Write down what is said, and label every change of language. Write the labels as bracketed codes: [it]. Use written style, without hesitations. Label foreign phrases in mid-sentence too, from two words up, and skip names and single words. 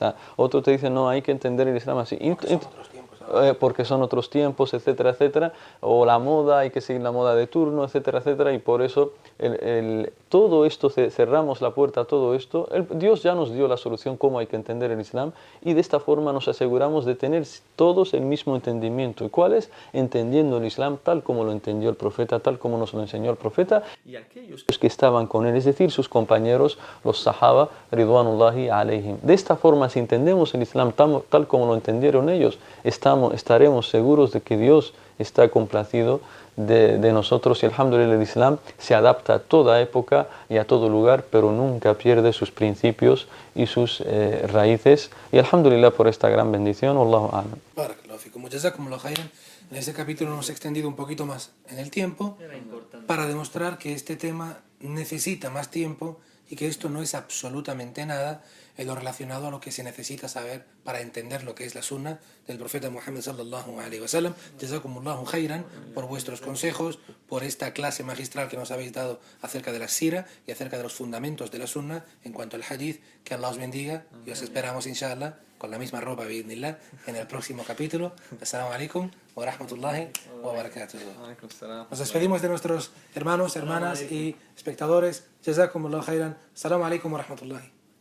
[es] Otro te dice, no, hay que entender el Islam así. Porque son otros tiempos, etcétera, etcétera, o la moda, hay que seguir la moda de turno, etcétera, etcétera, y por eso todo esto, cerramos la puerta a todo esto. Dios ya nos dio la solución cómo hay que entender el Islam, y de esta forma nos aseguramos de tener todos el mismo entendimiento. ¿Y cuál es? Entendiendo el Islam tal como lo entendió el profeta, tal como nos lo enseñó el profeta, y aquellos que estaban con él, es decir, sus compañeros, los sahaba, [ar] رضوان الله عليهم. [es] De esta forma, si entendemos el Islam tal como lo entendieron ellos, estaremos seguros de que Dios está complacido de nosotros, y alhamdulillah el Islam se adapta a toda época y a todo lugar, pero nunca pierde sus principios y sus raíces, y alhamdulillah por esta gran bendición. [ar] والله أعلم. بارك الله فيكم. جزاكم الله خيرا. [es] En este capítulo nos hemos extendido un poquito más en el tiempo para demostrar que este tema necesita más tiempo y que esto no es absolutamente nada en lo relacionado a lo que se necesita saber para entender lo que es la sunna del profeta Muhammad [ar] صلى الله عليه وسلم. جزاكم الله خيرا [es] por vuestros consejos, por esta clase magistral que nos habéis dado acerca de la sira y acerca de los fundamentos de la sunna en cuanto al hadith. Que Allah os bendiga y os esperamos inshallah con la misma ropa bi'idhnillah en el próximo capítulo. [ar] السلام عليكم ورحمة الله وبركاته. [es] Nos despedimos de nuestros hermanos, hermanas y espectadores. [ar] جزاكم الله خيرا. السلام عليكم ورحمة الله.